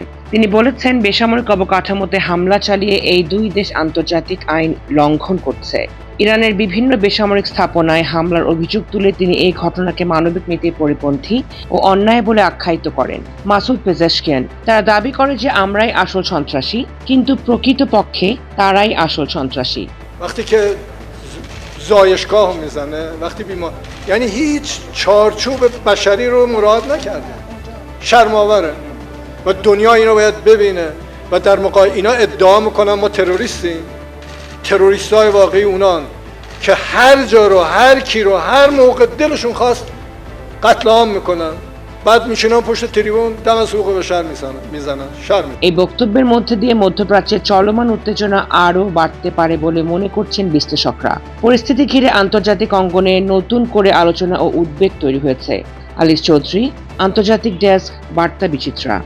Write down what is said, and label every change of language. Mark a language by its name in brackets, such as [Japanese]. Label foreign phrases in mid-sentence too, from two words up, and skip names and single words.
[Bangla] তিনি বলেছেন, বেসামরিক অবকাঠামোতে হামলা চালিয়ে এই দুই দেশ আন্তর্জাতিক আইন লঙ্ঘন করছে। ইরানের বিভিন্ন বেসামরিক স্থাপনায় হামলার অভিযোগ তুলে তিনি এই ঘটনাকে মানবিক নীতির পরিপন্থী ও অন্যায় বলে আখ্যায়িত করেন। মাসুদ পেজেশকিয়ান তারা দাবি করে যে আমরাই আসল সন্ত্রাসী, কিন্তু প্রকৃতপক্ষে তারাই আসল সন্ত্রাসী। [Persian] زایشگاه میزنه وقتی بیمار، یعنی هیچ چارچوب بشری رو مراعات نکرده. شرم‌آوره و دنیا اینو باید ببینه و در مقابل اینا ادعا میکنن ما تروریستیم. تروریستای واقعی اونان که هر جا رو، هر کی رو، هر موقع دلشون خواست قتل عام میکنن، بعد میشینن پشت تریبون دم از حقوق بشر میزنن. شرم। [Bangla] এই বক্তব্যের মধ্যে দিয়ে মধ্যপ্রাচ্যের চলমান উত্তেজনা আরও বাড়তে পারে বলে মনে করছেন বিশ্লেষকরা। পরিস্থিতি ঘিরে আন্তর্জাতিক অঙ্গনে নতুন করে আলোচনা ও উদ্বেগ তৈরি হয়েছে। আলিস চৌধুরী, আন্তর্জাতিক ডেস্ক, বার্তা বিচিত্রা।